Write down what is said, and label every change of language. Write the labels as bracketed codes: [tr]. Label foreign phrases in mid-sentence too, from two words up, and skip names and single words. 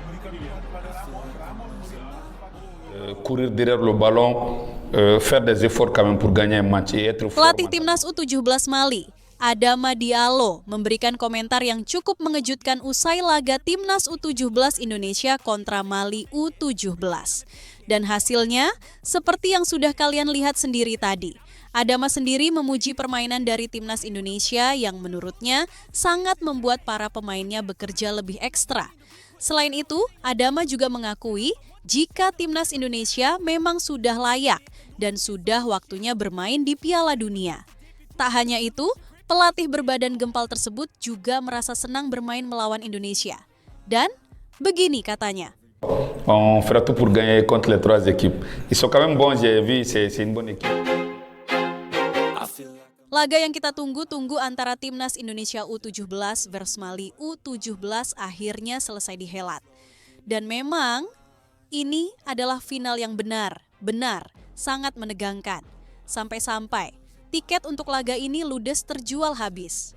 [fr] Courir derrière le ballon, faire des efforts quand même pour gagner un match et être fort. [id] Pelatih Timnas U17 Mali, Adama Diallo, memberikan komentar yang cukup mengejutkan usai laga Timnas U17 Indonesia kontra Mali U17. Dan hasilnya, seperti yang sudah kalian lihat sendiri tadi. Adama sendiri memuji permainan dari Timnas Indonesia yang menurutnya sangat membuat para pemainnya bekerja lebih ekstra. Selain itu, Adama juga mengakui jika Timnas Indonesia memang sudah layak dan sudah waktunya bermain di Piala Dunia. Tak hanya itu, pelatih berbadan gempal tersebut juga merasa senang bermain melawan Indonesia. Dan begini katanya. [fr] On fera tout pour gagner contre les trois équipes. Ils sont quand même bons, j'ai vu, c'est une bonne équipe. [id] Laga yang kita tunggu-tunggu antara Timnas Indonesia U17 versus Mali U17 akhirnya selesai dihelat. Dan memang ini adalah final yang benar, sangat menegangkan. Sampai-sampai tiket untuk laga ini ludes terjual habis.